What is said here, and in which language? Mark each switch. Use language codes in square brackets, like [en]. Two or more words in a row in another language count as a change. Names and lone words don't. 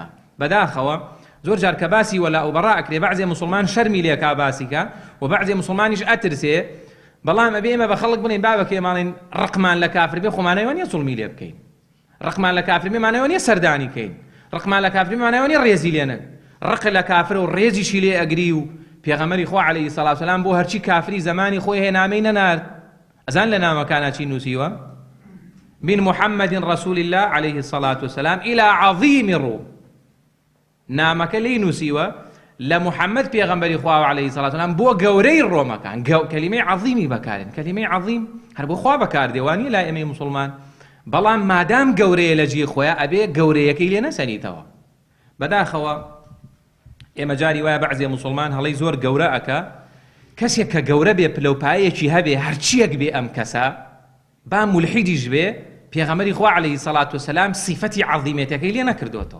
[ckb] بەداخەوە زۆر جار کە باسی وەلا و بەڕا ئەکرێ بەعزێ موسڵمان شەرمی لێکا باسیکە و بەعزێ موسڵمانیش ئەترسێ بەڵام ئەبێ ئێمە بە خەڵک بڵێن بابەکێ ماڵێن ڕقمان لە کافر بێ خۆمانەوە نیە زوڵمی لێ بکەین، ڕقمان لە کافر بێ مانەوە نیە سەردانی کەین، ڕقمان لە کافر بێ مانەوە نیە ڕێزی لێنە، ڕق لە کافر و ڕێزیشی لێ ئەگری و پێغەمبەری خوا [ar] عەلەیهی سەڵات و سەلام [ckb] بۆ هەرچی کافری زمانی خۆی هەیە نامەی نەنارد. ئەزان لە نامەکانە چی نووسیوە؟ [ar] من محمد رسول الله عليه الصلاة والسلام إلى عظيم الروم. [ckb] نامەکە لی نووسیوە لە محەممەد پێغەمبەری خوا [ar] عەلەیهی سەڵات و سەلام [ckb] بۆ گەورەی ڕۆمەکان کەلیمەی عەظیمی بەکارێن، کەلیمەی عەظیم هەر بۆ خوا بەکاردێوانی لای ئێمەی موسڵمان، بەڵام مادام گەورەیە لە جێ خۆیان ئەبێ گەورەیەکەی لێ نەسەنیتەوە. بەداخەوە ئێمە جاری وایە بەعزێ موسڵمان هەڵەی زۆر گەورە ئەکا کەسێک کە گەورە بێ پلەپایەکی هەبێ هەرچیەک بێ ئەم کەسە با مولحیدیش بێ پێغەمبەری خوا [ar] عەلەیهی سەڵات و سەلام [ckb] سیفەتی عەظیمەتەکەی لێ نەکردوتەوە.